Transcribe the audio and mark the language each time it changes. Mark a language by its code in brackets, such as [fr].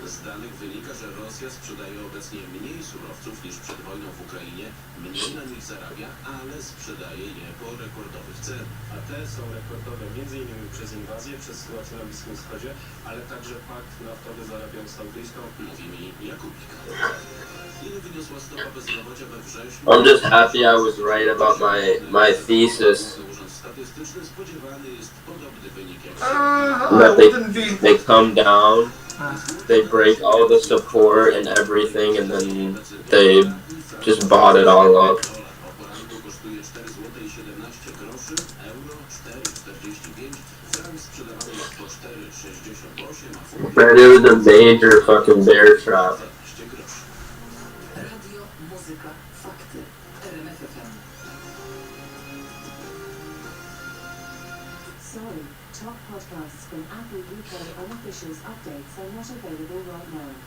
[pl] Z danych wynika, że Rosja sprzedaje obecnie mniej surowców niż przed wojną w Ukrainie, mniej na nich zarabia, ale sprzedaje je po rekordowych cenach. A te są rekordowe m.in. przez inwazję, przez sytuację na Bliskim Wschodzie, ale także pakt naftowy z Arabią Saudyjską, mówi mi Jakubik. Ile wyniosła stopa bezrobocia we wrześniu? [en] I'm just happy I was right about my thesis. [pl] Urząd Statystyczny spodziewany jest podobny wynik jak [en] That they come down, they break all the support and everything, and then they just bought it all up. [pl] kosztuje 4,17 zł, euro 4,45, frank sprzedawany jest po 4,68, a funt [en] But it was a major fucking bear trap. [pl] 15 groszy. Radio, muzyka, fakty. RMFFM. [en] Sorry, top podcasts from Apple UK unofficials updates are not available right now.